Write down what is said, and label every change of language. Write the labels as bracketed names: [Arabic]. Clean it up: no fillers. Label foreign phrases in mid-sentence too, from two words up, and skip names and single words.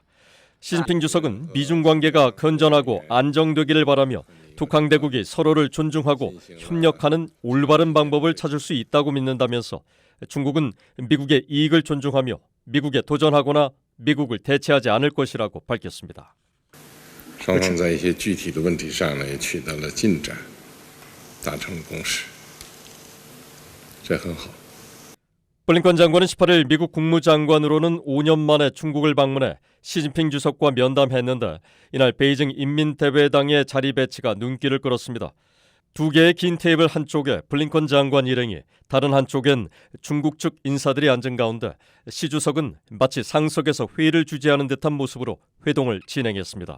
[Korean] 시진핑 주석은 미중 관계가 건전하고 안정되기를 바라며 두 강대국이 서로를 존중하고 협력하는 올바른 방법을 찾을 수 있다고 믿는다면서 중국은 미국의 이익을 존중하며 미국에 도전하거나 미국을 대체하지 않을 것이라고 밝혔습니다. [Chinese] 双方在一些具体的问题上呢也取得了进展，达成了共识，这很好。 [Korean] 블링컨 장관은 18일 미국 국무장관으로는 5년 만에 중국을 방문해 시진핑 주석과 면담했는데 이날 베이징 인민대회당의 자리 배치가 눈길을 끌었습니다. 두 개의 긴 테이블 한쪽에 블링컨 장관 일행이 다른 한쪽엔 중국 측 인사들이 앉은 가운데 시 주석은 마치 상석에서 회의를 주재하는 듯한 모습으로 회동을 진행했습니다.